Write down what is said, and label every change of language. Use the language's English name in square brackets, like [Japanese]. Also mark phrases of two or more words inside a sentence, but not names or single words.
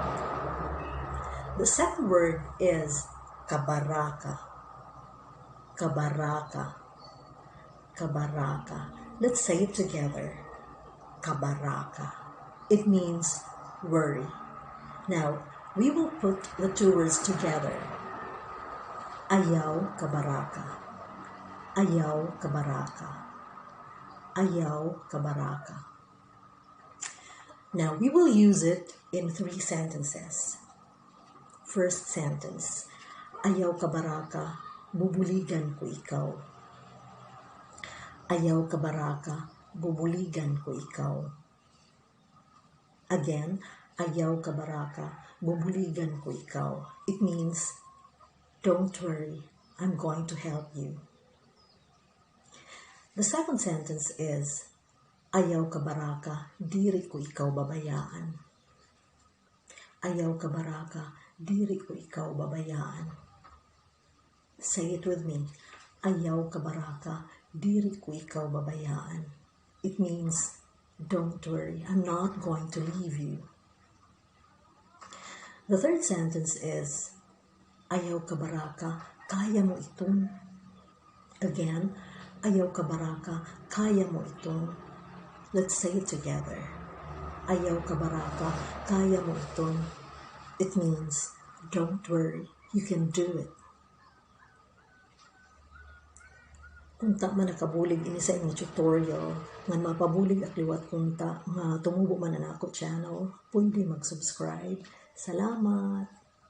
[English] The second word is kabaraka. [Waray] Kabaraka. Kabaraka. [English] Let's say it together. Kabaraka. It means worry. Now, we will put the two words together. [Waray] Ayaw kabaraka. Ayaw kabaraka. Ayaw kabaraka. [English] Now, we will use it in 3 sentences. First sentence, [Waray] ayaw kabaraka, bubuligan ko ikaw. Ayaw kabaraka, bubuligan ko ikaw. Again, ayaw kabaraka, bubuligan ko ikaw. [English] It means, don't worry, I'm going to help you. The second sentence is, [Waray] ayaw kabaraka, diri ko ikaw babayaan. Ayaw kabaraka, diri ko ikaw babayaan. [English] Say it with me. [Waray] Ayaw kabaraka, diri ko ikaw babayaan. [English] It means, don't worry, I'm not going to leave you. The third sentence is, [Waray] ayaw kabaraka, [Filipino] kaya mo itong. [Waray] Again, ayaw kabaraka, [Filipino] kaya mo itong. [English] Let's say it together. [Waray] Ayaw kabaraka, [Filipino] kaya mo itong. [English] It means, don't worry, you can do it. [Waray] Kunta man nakabulig ini sa inyong tutorial, nga mapabulig at liwat kunta, nga tumubo man na ako channel, pwede mag-subscribe. Salamat!